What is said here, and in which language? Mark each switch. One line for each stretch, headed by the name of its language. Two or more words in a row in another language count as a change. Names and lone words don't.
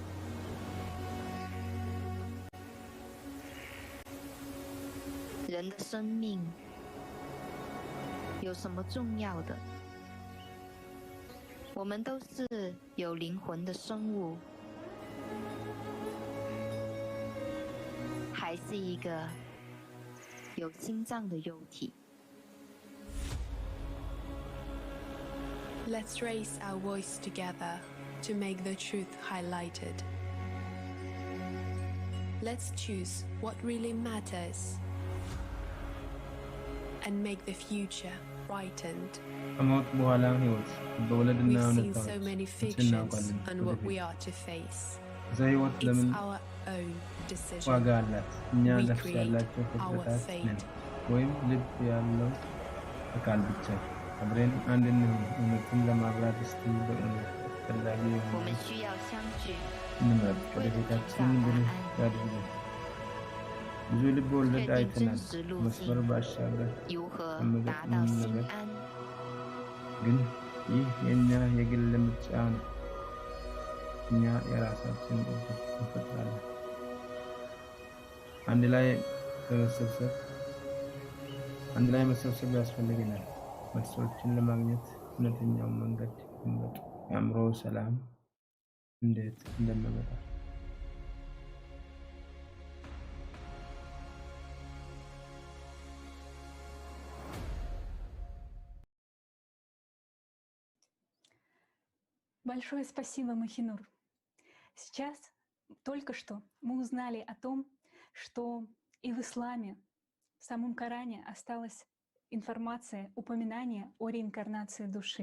Chinese: 人的生命有什么重要的？我们都是有灵魂的生物，还是一个有心脏的幼体？
English: Let's raise our voice together to make the truth highlighted. Let's choose what really matters and make the future brightened. We've seen so many fictions on what we are to face. It's our own decision. We create our fate.
Amharic: አብረን አንድ እንሁን እውነትን ለማብራት እስቲ በእውነት ፈላጊ እንምረጥ ወደፊታችን ብሩህ ያድርገን። ብዙ ልብ ወለድ አይተናል መስመር ባሻገር ከመገጥሙን ነገር ግን ይህ የእኛ የግል ምርጫ ነው። እኛ የራሳችን እድል እንፈጥራለን። አንድ ላይ መሰብሰብ ያስፈልገናል። መልሶችን ለማግኘት እውነተኛውን መንገድ እንመጥ። የአእምሮ ሰላም እንዴት እንደምመጣ
Russian: Большое спасибо, Махинур. Сейчас, только что, мы узнали о том, что и в исламе, в самом Коране осталось информация, упоминание о реинкарнации души.